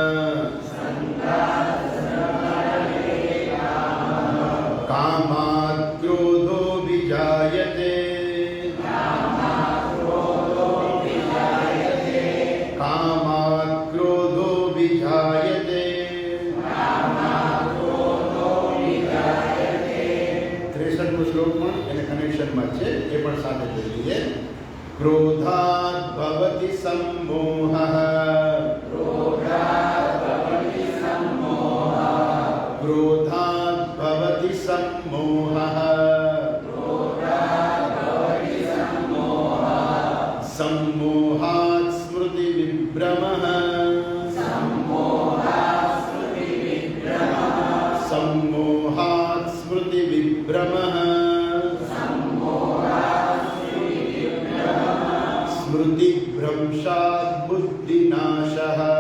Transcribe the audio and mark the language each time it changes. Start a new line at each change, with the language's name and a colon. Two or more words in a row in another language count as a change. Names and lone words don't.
Sanskrit: કામાत् ક્રોધો વિજાયતે, કામાत् ક્રોધો વિજાયતે,
Gujarati: 63મો શ્લોકમાં એને કનેક્શનમાં છે એ પણ સાથે જોઈ લઈએ.
Sanskrit: ક્રોધાत् ભવતિ સંમોહઃ, ક્રોધાत् ભવતિ સંમોહઃ, सम्मोहात् स्मृति विभ्रमः, सम्मोहात् स्मृति विभ्रमः, स्मृति भ्रंशात् बुद्धिनाशः,